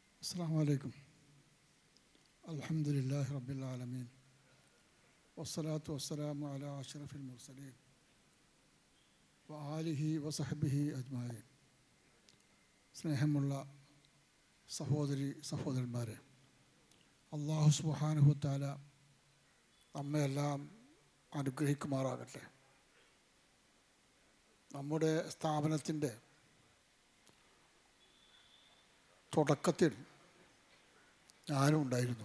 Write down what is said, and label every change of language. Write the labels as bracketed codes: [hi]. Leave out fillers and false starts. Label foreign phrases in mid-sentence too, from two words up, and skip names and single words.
[ar] السلام عليكم. الحمد لله رب العالمين والصلاة والسلام على أشرف المرسلين وآله وصحبه أجمعين. [ml] സ്നേഹമുള്ള സഹോദരന്മാരെ, അല്ലാഹു [ar] سبحانه وتعالى [ml] നമ്മെല്ലാം അനുഗ്രഹിക്കുമാറാകട്ടെ. നമ്മുടെ സ്ഥാപനത്തിൻ്റെ തുടക്കത്തിൽ ഞാനും ഉണ്ടായിരുന്നു.